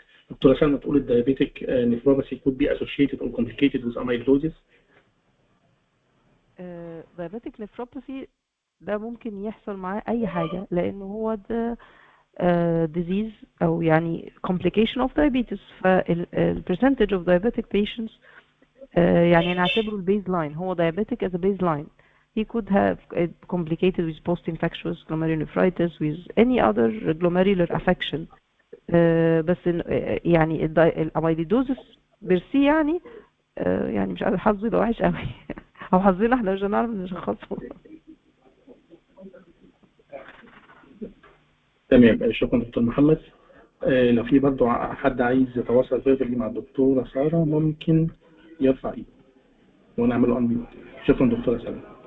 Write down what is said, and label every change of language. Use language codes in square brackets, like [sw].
[ar] دكتورة سلمى تقول الدايابيتك نفروباثي [en] could be associated or complicated with amyloidosis. [ar] diabetic nephropathy ده ممكن يحصل معاه اي حاجه، لان هو ده disease او يعني [en] complication of diabetes. فال percentage of diabetic patients [ar] يعني نعتبره البيز لاين، هو [en] diabetic as a baseline. He could have complicated with post-infectious glomerulonephritis with any other glomerular affection. [ar] بس يعني الاميليدوزس بيرسي يعني يعني مش عارف، حظي ده وحش قوي او حظنا احنا مش هنعرف نشخصه. تمام، شكرا دكتور محمد. لو في برضه حد عايز يتواصل فيربالي مع الدكتورة سارة ممكن يرفع ايده ونعمل له انميوت. شكرا دكتورة سلمى.